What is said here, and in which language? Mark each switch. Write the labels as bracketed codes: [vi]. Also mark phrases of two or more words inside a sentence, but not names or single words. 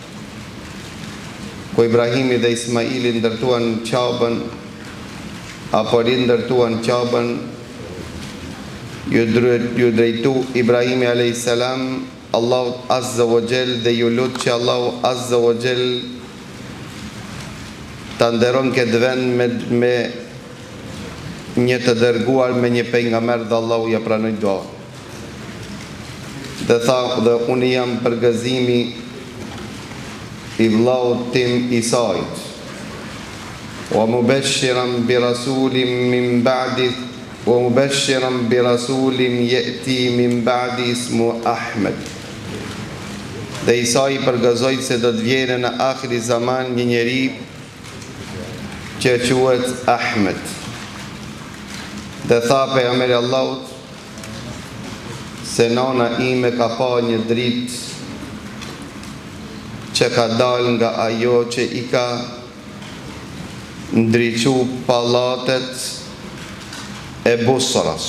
[sq] Ku Ibrahimi dhe Ismaili ndërtuan Qabën, apo rindërtuan Qabën, ju drejtu Ibrahimi [ar] alayhi salam [sq] Allahu [ar] Azza wa Jall [sq] dhe ju lut që Allahu [ar] Azza wa Jall [sq] ta nderon këtë vend me një të dërguar, me një pejgamber, dhe Allahu ja pranoi duan. Dhe tha, dhe unë jam përgëzimi I vllaut tim Isait, [ar] ومبشرا برسول من بعد ومبشرا برسول يأتي من بعد اسمه Ahmed. [sq] Dhe Isai përgëzoi se do të vjerë në [ar] akhiri zaman [sq] një njeri që quhet Ahmed. Dhe tha pejgamberi Allahut se nana ime ka pa një dritë që ka dalë nga ajo që I ka ndriçu pallatet e Busras.